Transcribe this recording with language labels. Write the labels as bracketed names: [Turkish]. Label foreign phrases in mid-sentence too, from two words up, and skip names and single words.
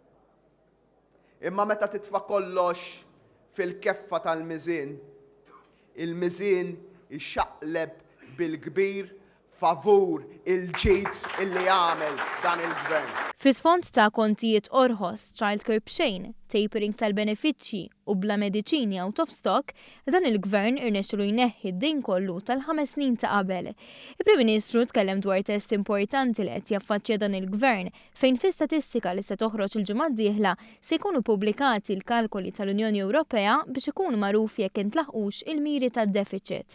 [Maltese] Imma meta titfa' kollox fil-keffa tal-miżien, il-miżien ixxaqleb bil-kbir favur il-ġid illi għamel dan il-gvern. Fis-sfond ta' kontijiet orħos, childcare b'xejn, tapering tal-benefiċċji u bla mediċini [English] out of stock, [Maltese] dan il-gvern irnexxielu jneħħi d-dejn kollu tal-5 snin ta' qabel. Il-Prim Ministru tkellem dwar test importanti li qed jaffaċċja dan il-gvern fejn fi statistika li se toħroġ il-ġimgħa d-dieħla se jkunu pubblikati l-kalkoli tal-Unjoni Ewropea biex ikunu magħruf jekk intlaħqux il-miri tad-deficit.